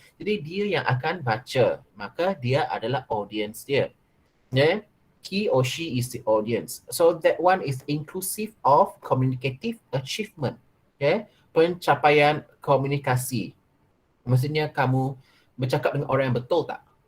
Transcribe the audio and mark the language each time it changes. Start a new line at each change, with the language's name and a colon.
Malay: Jadi dia yang akan baca. Maka dia adalah audience dia. Okay.
English: He or she is the audience. So that one is inclusive of communicative achievement.
Malay: Okay, pencapaian komunikasi. Maksudnya kamu bercakap dengan orang yang betul tak?